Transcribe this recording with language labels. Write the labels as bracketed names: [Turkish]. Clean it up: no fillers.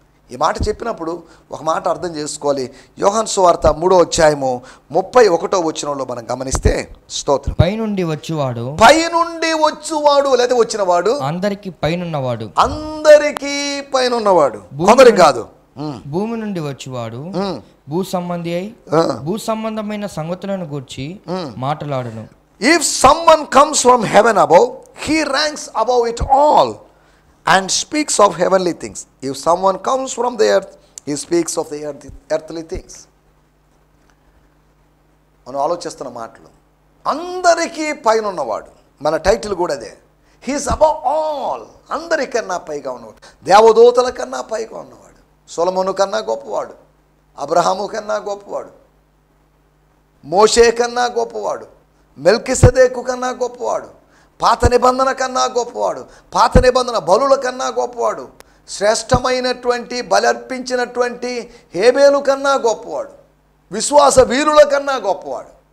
[Telugu] ఈ మాట చెప్పినప్పుడు ఒక మాట అర్థం చేసుకోవాలి. యోహాను సువార్త 3వ అధ్యాయము 31వ వచనంలో మనం గమనిస్తే, స్తోత్రం, పైనుండి వచ్చువాడు, పైనుండి వచ్చువాడు లేదా వచ్చినవాడు, అందరికి పైనున్నవాడు, అందరికీ పైనున్నవాడు, కొందరికి కాదు. భూమి నుండి వచ్చువాడు భూ సంబంధి అయి భూ సంబంధమైన సంగతులను గూర్చి మాట్లాడును. [English] If someone comes from heaven above, he ranks above it all and speaks of heavenly things. If someone comes from the earth, he speaks of the earthly things. [Telugu] మనం ఆలోచిస్తున్న మాటలు, అందరికీ పైన ఉన్నవాడు, మన టైటిల్ కూడా అదే. [English] he's above all, [Telugu] అందరికన్నా పైగా ఉన్నవాడు, దేవదూతల కన్నా పైగా ఉన్నవాడు, సొలొమోను కన్నా గొప్పవాడు, అబ్రహాము కన్నా గొప్పవాడు, మోషే కన్నా గొప్పవాడు, మెల్కిసెదెకు కన్నా గొప్పవాడు, పాత నిబంధన కన్నా గొప్పవాడు, పాత నిబంధన బలుల కన్నా గొప్పవాడు, శ్రేష్టమైనటువంటి బలర్పించినటువంటి హేబేలు కన్నా గొప్పవాడు, విశ్వాస వీరుల కన్నా గొప్పవాడు.